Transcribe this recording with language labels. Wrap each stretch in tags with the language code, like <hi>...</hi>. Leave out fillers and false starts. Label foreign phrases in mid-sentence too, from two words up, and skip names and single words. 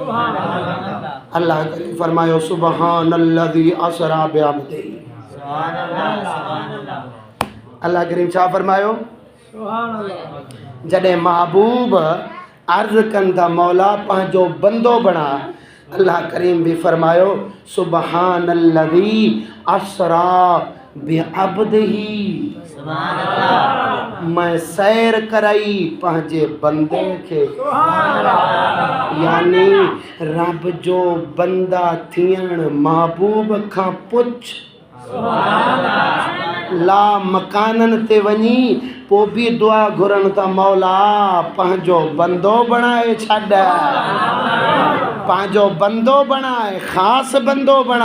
<sd>अल्लाह करे फरमायो</sd> <ar>سبحان الذي أسرى بعبده.</ar> <sd>अल्लाह करीम छा फरमायो? जॾहिं महबूब अर्ज़ कनि था मौला पंहिंजो बंदो बणा, अल्लाह करीम भी फरमायो</sd> <ar>سبحان الذي أسرى بعبده.</ar> <sd>मैं सैर कराई पंहिंजे बंदे खे, यानी रब जो बंदा थियण महबूब खां पुछ। ला मकाननि ते वञी पोइ बि दुआ घुरनि था मौला पंहिंजो बंदो बणाए छॾ, पंहिंजो बंदो बणाए, ख़ासि बंदो बणा।</sd>